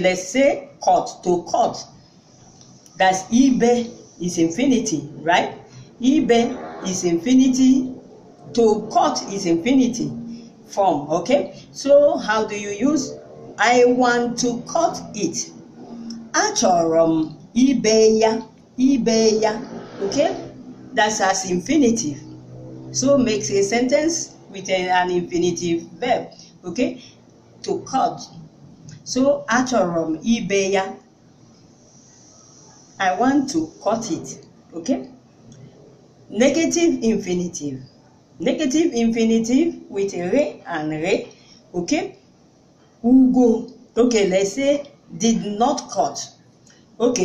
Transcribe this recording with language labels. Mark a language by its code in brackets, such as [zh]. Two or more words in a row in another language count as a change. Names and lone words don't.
[en] Let's say cut, to cut, that's ibe is infinity, right? Ibe is infinity, to cut is infinity form, okay. So how do you use? I want to cut it. [ig] Achọrọ ibe ya, ibe ya, [en] okay. That's as infinitive. So makes a sentence with an infinitive verb, okay. To cut. So [ig] achọrọ ibe ya, [en] I want to cut it, okay. Negative infinitive. Negative infinitive with re and re, okay. Ugo, okay, let's say did not cut, okay.